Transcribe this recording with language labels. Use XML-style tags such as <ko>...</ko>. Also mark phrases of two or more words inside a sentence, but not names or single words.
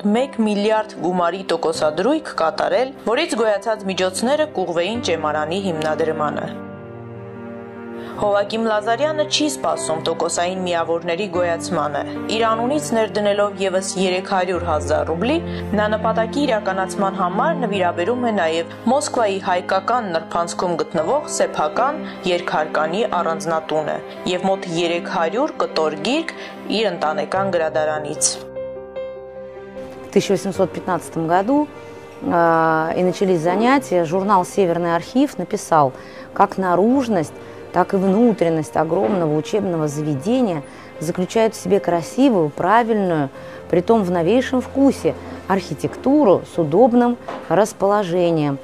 <hy>1 միլիարդ գումարի տոկոսադրույք կատարել, որից գոյացած միջոցները կուղվեին ճեմարանի հիմնադրմանը։ Հովակիմ Լազարյանը չի սպասում տոկոսային միավորների գոյացմանը։ Իր անունից ներդնելով եւս 300,000 ռուբլի, նա նպատակի իրականացման համար նվիրաբերում է նաեւ Մոսկվայի հայկական նրբանցքում գտնվող սեփական երկհարկանի առանձնատունը եւ մոտ 300 կտոր գիրք իր ընտանեկան գրադարանից։</hy> <ru>В 1815 году и начались занятия. Журнал «Северный архив» написал, как наружность, так и внутренность огромного учебного заведения заключают в себе красивую, правильную, притом в новейшем вкусе, архитектуру с удобным расположением.</ru>